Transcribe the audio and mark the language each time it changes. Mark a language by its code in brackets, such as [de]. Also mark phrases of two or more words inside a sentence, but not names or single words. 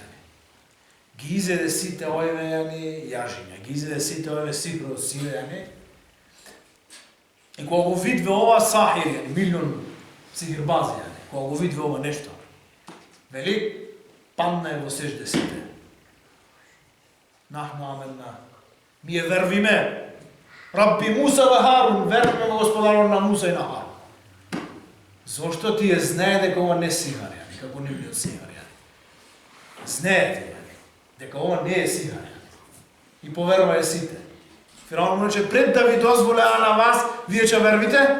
[mk] Ги изеде сите овие јажиња, ги изеде сите овие сихро силе. И кога го видве ова сахир, милион сихирбази, кога го видве ова нешто, вели, падна е во сежде сите. [ar] نحن آمنا. [mk] Ние вервиме. [ar] رب موسى و هارون, [mk] вервиме во господарот на Муса и на Харун. Зошто тие знае дека ова не сихар, како нивниот сихар. Знаете дека ова не е сихар. И поверуваје сите. Фираон му рече, пред да ви дозволеа на вас, вие ќе вервите?